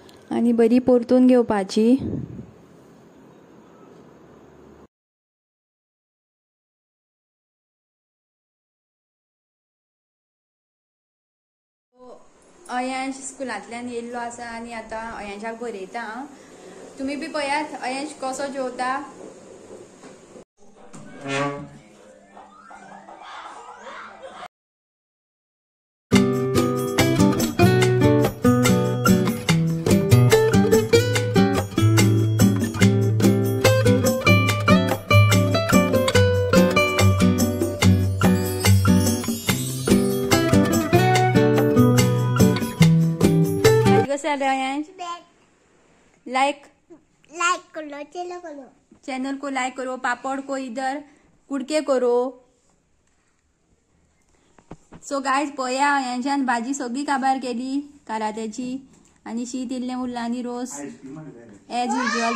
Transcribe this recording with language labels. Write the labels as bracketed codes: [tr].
[kok] आनी बरी परतून घेवपाची. अयांश स्कुलांतल्यान येयल्लो आसा आनी आतां अयांशाक बरयता. तुमी बी पळयात अयांश कसो जेवता. [hi] लाइक करो चैनल को लाइक करो. पापड़ को इधर कुडके करो. [en] so guys [kok] पळया यांच्यान भाजी सगळी काबार केली कारात्याची आनी शीत इल्लें उरलां आनी रोस [en] As usual.